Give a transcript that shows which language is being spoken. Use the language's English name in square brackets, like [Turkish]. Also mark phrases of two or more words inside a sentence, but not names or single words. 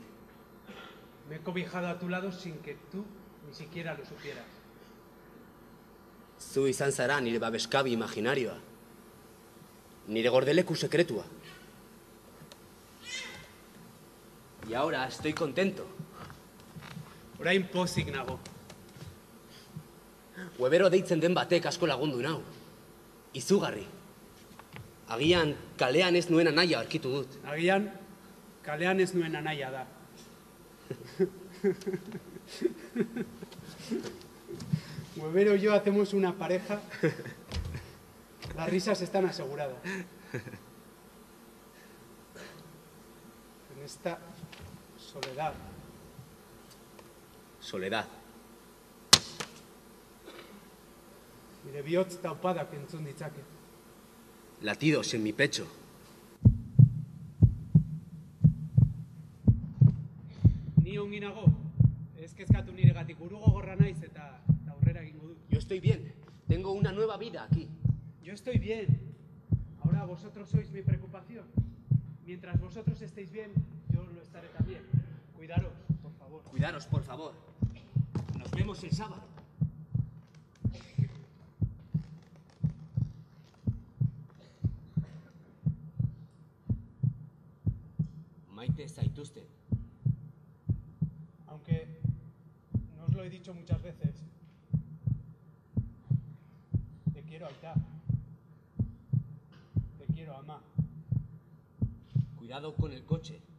[Spanish] Me he cobijado a tu lado sin que tú ni siquiera lo supieras. [Basque] Zu izan zara nire babeskabi imaginarioa. Nire gordeleku sekretua. [Spanish] Y ahora estoy contento. [Basque] Orain pozik nago. Webero deitzen den batek asko lagundu nau. Izugarri. Agian kalean ez nuen anaia aurkitu dut. Agian, kalean ez nuen anaia da. [Spanish] Webero y yo hacemos una pareja. Las risas están aseguradas. En esta soledad. Soledad. [Basque] Nire bihotz taupadak entzun ditzaket. [Spanish] Latidos en mi pecho. [Basque] Ni ongi nago. Ez kezkatu niregatik buru gogorra naiz eta aurrera egingo dut. [Spanish] Yo estoy bien. Tengo una nueva vida aquí. Yo estoy bien. Ahora vosotros sois mi preocupación. Mientras vosotros estéis bien, yo lo estaré también. Cuidaros, por favor. Cuidaros, por favor. Nos vemos el sábado. [Basque] Maite zaituzte. [Spanish] Aunque no os lo he dicho muchas veces, te quiero, Aita. Te quiero, Ama. Cuidado con el coche.